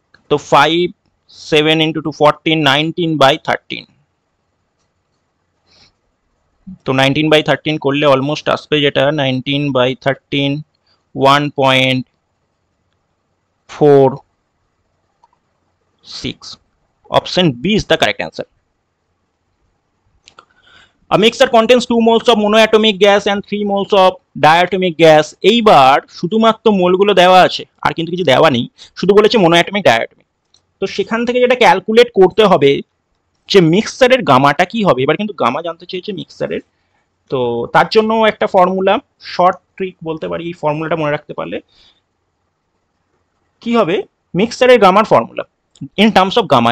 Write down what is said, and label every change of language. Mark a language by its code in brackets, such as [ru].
[bn] তো 5 7 ইন্টু 2 14, 19/13, তো 19/13 করলে অলমোস্ট আসবে যেটা 19/13 1.46, option B is the correct answer. [en] A mixture contains 2 moles of monoatomic gas and 3 moles of diatomic gas। [bn] এইবার শুধুমাত্র মোলগুলো দেওয়া আছে, আর কিন্তু কিছু দেওয়া নেই, শুধু বলেছে মোনোঅ্যাটমিক ডায়াটমিক। তো সেখান থেকে যেটা ক্যালকুলেট করতে হবে যে মিক্সচারের গামাটা কি হবে। এবার কিন্তু গামা জানতে চেয়েছে মিক্সচারের, তো তার জন্য একটা ফর্মুলা, শর্ট ট্রিক বলতে পারি, এই ফর্মুলাটা মনে রাখতে পারলে কি হবে, মিক্সচারের গামার formula in terms of gamma.